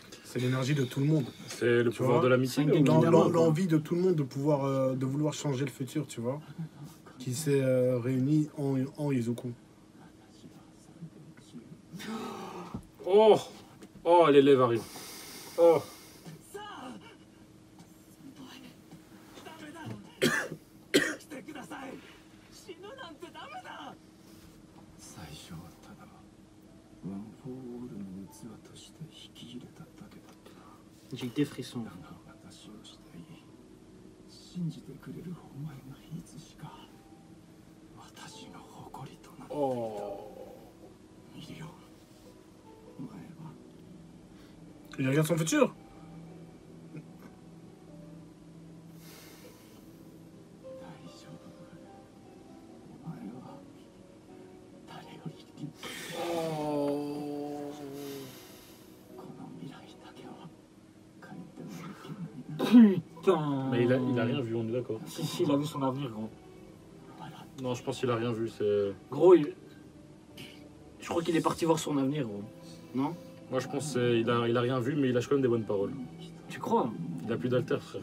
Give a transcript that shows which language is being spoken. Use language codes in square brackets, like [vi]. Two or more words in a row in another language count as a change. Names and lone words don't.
[fr] C'est l'énergie de tout le monde. C'est le Tu pouvoir vois, de l'amitié. c'est un game. L'envie de tout le monde de pouvoir, de vouloir changer le futur, tu vois. Qui s'est réuni en Izuku. Oh, oh, les lèvres arrivent. Oh. [ja] 最初はただワン・フォー・オールの器として引き入れただけだった。 [fr] J'ai eu des frissons. [ja] だが私を慕い信じてくれるお前がいつしか私の誇りとなった。 Oh. ミリオン、お前は [fr] Il regarde son futur. [ja] 大丈夫。お前は誰より立派。 Oh. この未来だけは変えてもいけないな。 [fr] Putain. Mais il a rien vu, on est d'accord. Si, il a vu son avenir, gros. Non, je pense qu'il a rien vu. C'est. Gros, je crois qu'il est parti voir son avenir, gros. Non? Moi, je pense qu'il a rien vu, mais il lâche quand même des bonnes paroles. Tu crois? Il a plus d'alter, frère.